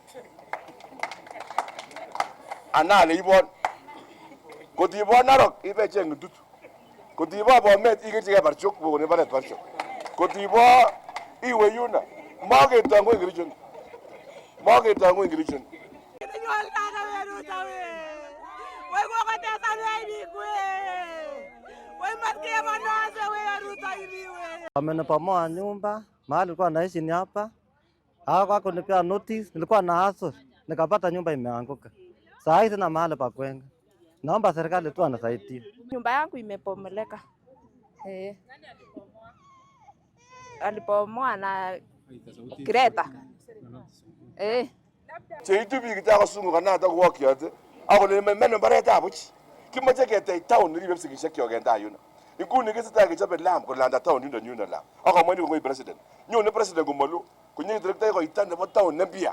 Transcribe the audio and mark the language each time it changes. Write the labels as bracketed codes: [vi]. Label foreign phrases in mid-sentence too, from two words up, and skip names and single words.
[kln] anale ibon kotibon Narok ibecheng Ndutu kotibo Bomet ikerchigei Barchok kokone mbaret Barchok kotibo iwe yuno maketangu en Kericho [sw] Amenipomoa nyumba mahali nilikuwa naishi ni hapa. Hawako kunipea notice, nilikuwa na hustle nikapata nyumba imeanguka. Saa hizi na mahali pa kwenda. Naomba serikali tu anisaidie. Nyumba yangu imepomoleka. Alipomoa na Greta. [kln] Cheitu biik chekasungu kanata kowokyot akole meno mbaretab buch kimoche ketech town neribe kipsigisiek en tai yuno inguni kesetai kechobe lam kolanda town yuno lam akamwa ni kongoi president nyone president komalo konye direkta koita nebo town nempya.